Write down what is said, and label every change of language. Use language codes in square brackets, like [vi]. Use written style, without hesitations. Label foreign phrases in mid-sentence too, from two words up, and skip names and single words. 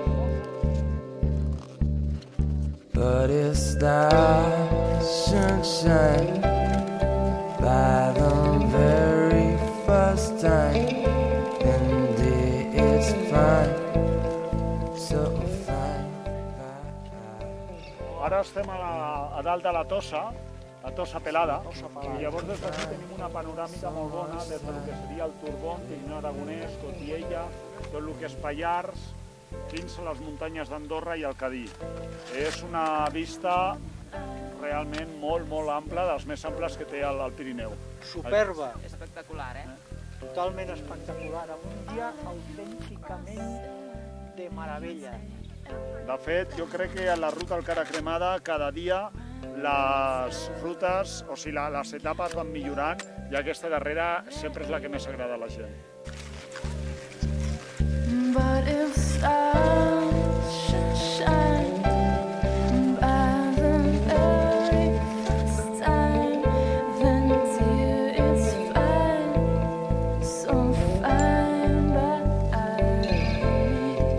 [en] But if stars should shine by the very first time, then dear, it's fine, so fine. [ca] Ara estem a dalt de la Tossa Pelada, i llavors des d'aquí tenim una panoràmica molt bona des del que seria el Turbón, Pirineu Aragonès, Cotiella, tot el que és Pallars, fins a les muntanyes d'Andorra i el Cadí. És una vista realment molt ampla, dels més amples que té el Pirineu. Superba, Espectacular, totalment espectacular, amb un dia autènticament de meravella. De fet, jo crec que a la ruta al Cara Cremada cada dia les rutes, o sigui, les etapes van millorant i aquesta darrera sempre és la que més agrada a la gent. [en] But if stars should shine by the very first time, then dear, it's fine, so fine by me.